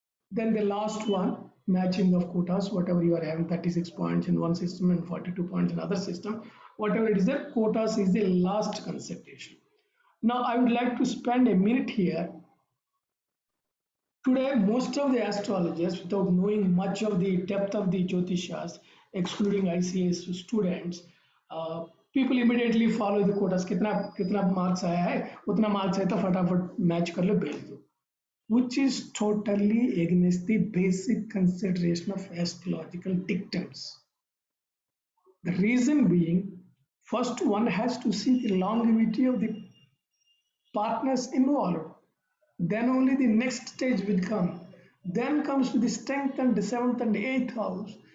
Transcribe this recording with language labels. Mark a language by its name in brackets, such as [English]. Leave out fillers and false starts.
[English] Then the last one, matching of quotas, whatever you are having 36 points in one system and 42 points in other system, whatever it is there, quotas is the last consideration. Now I would like to spend a minute here. Today, most of the astrologers, without knowing much of the depth of the Jyotishas, excluding ICS students, people immediately follow the quotas. [Hindi] कितना marks आया है, उतना marks है तो फटाफट match कर लो भेज दो. [English] Which is totally against the basic consideration of astrological dictums. The reason being, first one has to see the longevity of the partners involved. Then only the next stage will come. Then comes to the strength and the seventh and eighth house.